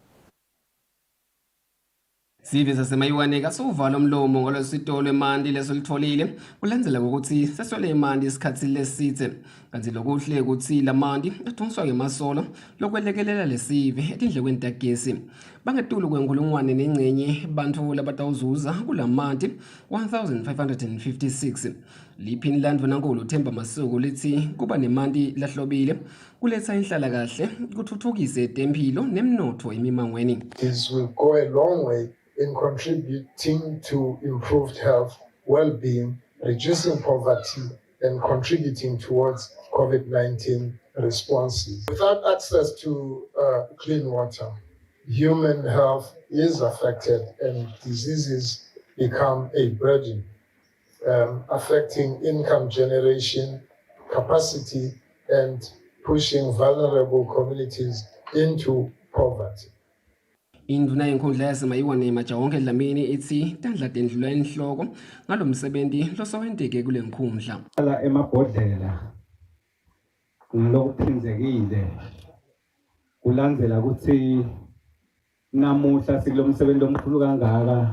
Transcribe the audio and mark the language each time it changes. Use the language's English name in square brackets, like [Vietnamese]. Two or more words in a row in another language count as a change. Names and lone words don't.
[Swati] Sive sasemayiwane kasuvala umlomo ngolositolo emanti lesolitholile kulandzela ukuthi seswele emanti isikhathi lesitse kanti lokuhle ukuthi lamanti adonswa ngemasolo lokwelekelela lesive etindlekweni tagesi bangetulu kwenkulungwane nengcenye bantfu labatawuzuza kulamanti 1556 liphini landvunankhulu Themba Masuku lithi kuba nemanti lahlobile kuletsa inhlalakahle kuthuthukise temphilo nemnotfo emimangweni. [English] This will go a long way in contributing to improved health, well-being, reducing poverty, and contributing towards COVID-19 responses. Without access to clean water, human health is affected and diseases become a burden, affecting income generation, capacity, and pushing vulnerable communities into poverty. [Swati] Induna yenkhundla yasemayiwane Majawonke Dlamini ithi tandla tendlula enhloko ngalomsebenzi losowenteke kule nkhundla. Ala emabhodlela ngalokuphindekile kulandzela ukuthi namuhla sikulomsebenzi omkhulu kangaka.